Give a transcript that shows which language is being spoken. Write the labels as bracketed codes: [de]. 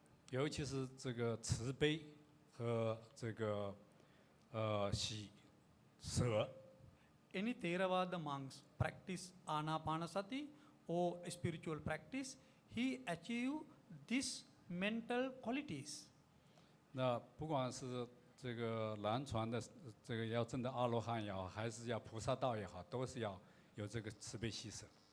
[zh] 尤其是这个慈悲和这个喜舍。 [en] Any Theravada monks practice Anapanasati or spiritual practice, he achieve these mental qualities. [zh] 那不管是这个南传的这个要证得阿罗汉也好，还是要菩萨道也好，都是要有这个慈悲喜舍。